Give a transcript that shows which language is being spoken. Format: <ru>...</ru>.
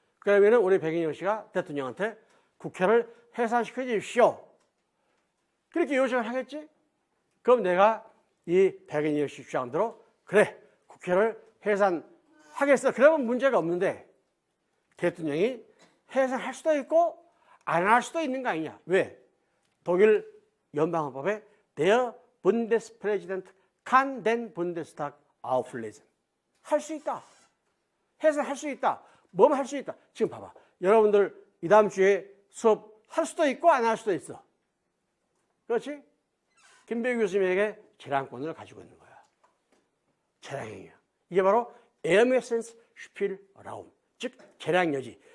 <ko>그러면은 우리 백인영 씨가 대통령한테 국회를 해산시켜 주십시오. 그렇게 요청을 하겠지? 그럼 내가 이 백인영 씨 주장대로 그래, 국회를 해산하겠어. 그러면 문제가 없는데 대통령이 해산할 수도 있고 안 할 수도 있는 거 아니냐. 왜? 독일 연방헌법에</ko> <de>Der Bundespräsident kann den Bundestag auflösen.</de> <ko>할 수 있다. 해산할 수 있다. 뭐만 할 수 있다. 지금 봐봐. 여러분들 이 다음 주에 수업 할 수도 있고 안 할 수도 있어. 그렇지? 김배우 교수님에게 재량권을 가지고 있는 거야. 재량행위야. 이게 바로 Ermessens Spielraum, 즉 재량여지.</ko>